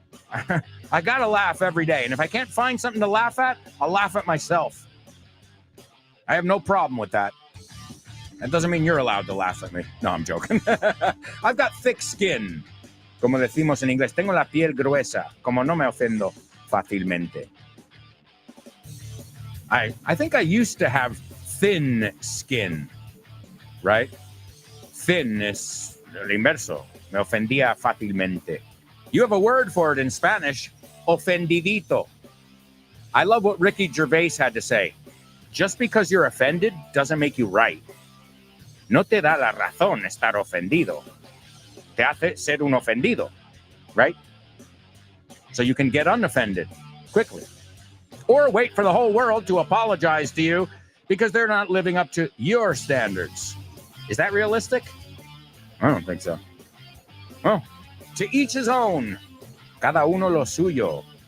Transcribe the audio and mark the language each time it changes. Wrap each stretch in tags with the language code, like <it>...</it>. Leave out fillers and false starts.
<en>I gotta laugh every day, and if I can't find something to laugh at, I'll laugh at myself. I have no problem with that. That doesn't mean you're allowed to laugh at me. No, I'm joking. I've got thick skin.</en> <es>Como decimos en inglés, tengo la piel gruesa, como no me ofendo fácilmente.</es> <en>I think I used to have thin skin, right? Thin is</en> <es>el inverso. Me ofendía fácilmente.</es> <en>You have a word for it in Spanish, ofendidito. I love what Ricky Gervais had to say. Just because you're offended doesn't make you right.</en> <es>No te da la razón estar ofendido. Te hace ser un ofendido, right?</es> <en>So you can get unoffended quickly. Or wait for the whole world to apologize to you because they're not living up to your standards. Is that realistic? I don't think so. Well, to each his own.</en> <es>Cada uno lo suyo.</es>